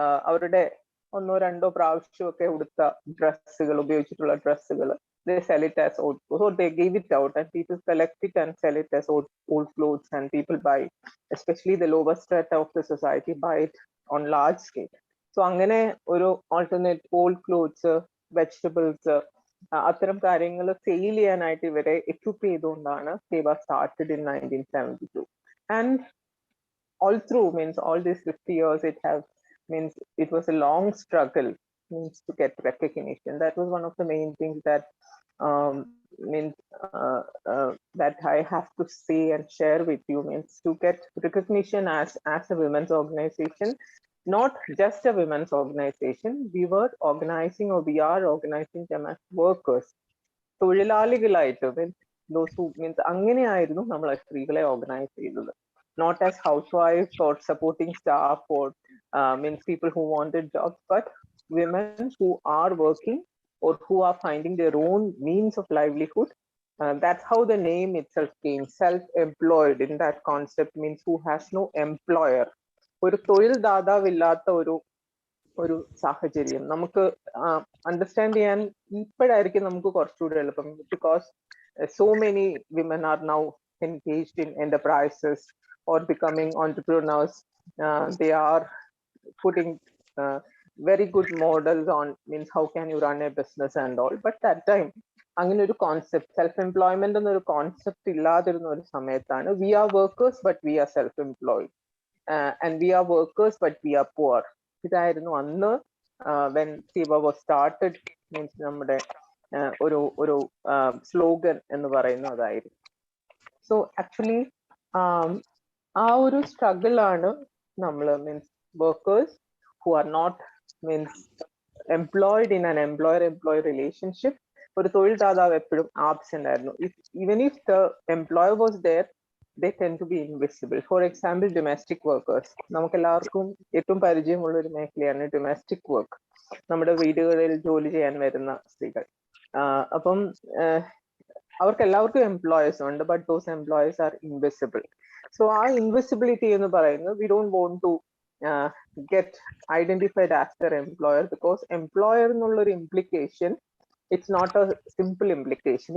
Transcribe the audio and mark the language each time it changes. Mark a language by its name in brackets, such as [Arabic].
[Malayalam] അവരുടെ ഒന്നോ രണ്ടോ പ്രാവശ്യമൊക്കെ ഉടുത്ത ഡ്രസ്സുകൾ, ഉപയോഗിച്ചിട്ടുള്ള ഡ്രസ്സുകൾ, [English] they sell it as old, or they give it out and people collect it and sell it as old clothes, and people buy, especially the lower strata of the society, buy it on large scale. [Malayalam] So അങ്ങനെ ഒരു alternate old clothes, vegetables, അത്തരം കാര്യങ്ങൾ sale ചെയ്യാനായിട്ട് ഇവരെ equip ചെയ്തുകൊണ്ടാണ് സേവ [English] started in 1972. And all through, means all these 50 years, means it was a long struggle, means to get recognition. That was one of the main things that means that I have to say and share with you, means to get recognition as a women's organization, not just a women's organization. We were organizing, or we are organizing them as workers. [Malayalam] തൊഴിലാളികളായിട്ട്, means those who means അങ്ങനെയായിരുന്നു നമ്മൾ സ്ത്രീകളെ organise ചെയ്തത്. [English] Not as housewives or supporting staff or means people who wanted jobs, but women who are working or who are finding their own means of livelihood. That's how the name itself came, self-employed. In that concept, means who has no employer. [Malayalam] ഒരു തൊഴിൽ ദാതാവില്ലാത്ത ഒരു സാഹചര്യം നമുക്ക് understand ചെയ്യാൻ ഇപ്പോഴായിരിക്കും നമുക്ക് കുറച്ചുകൂടി എളുപ്പം. [English] Because so many women are now engaged in enterprises or becoming entrepreneurs. They are putting very good models on, means how can you run a business and all. But that time [Malayalam] അങ്ങനെ ഒരു concept, self employment എന്നൊരു concept ഇല്ലാതിരുന്ന ഒരു സമയത്താണ് [English] we are workers but we are self employed, and we are workers but we are poor. [Malayalam] ഇതായിരുന്നു അന്ന് [English] when Seva was started, [Malayalam] means നമ്മുടെ ഒരു സ്ലോഗൻ എന്ന് പറയുന്നത് അതായിരുന്നു. സോ ആക്ച്വലി ആ ഒരു സ്ട്രഗിൾ ആണ് നമ്മൾ, means workers [English] who are not means employed in an employer-employee relationship, [Malayalam] ഒരു തൊഴിൽ ദാതാവ് എപ്പോഴും ആബ്സെന്റ് ആയിരുന്നു. [English] Even if the employer was there, they tend to be invisible. For example, domestic workers. [Malayalam] നമുക്ക് എല്ലാവർക്കും ഏറ്റവും പരിചയമുള്ള ഒരു മേഖലയാണ് ഡൊമസ്റ്റിക് വർക്ക്. നമ്മുടെ വീടുകളിൽ ജോലി ചെയ്യാൻ വരുന്ന സ്ത്രീകൾ. അപ്പം അവർക്ക് എല്ലാവർക്കും എംപ്ലോയേഴ്സ് ഉണ്ട്, [English] But those employers are invisible. [Malayalam] So ആ ഇൻവിസിബിലിറ്റി എന്ന് പറയുന്നത് [English] we don't want to get identified as their employer, because employer ennulla implication, it's not a simple implication.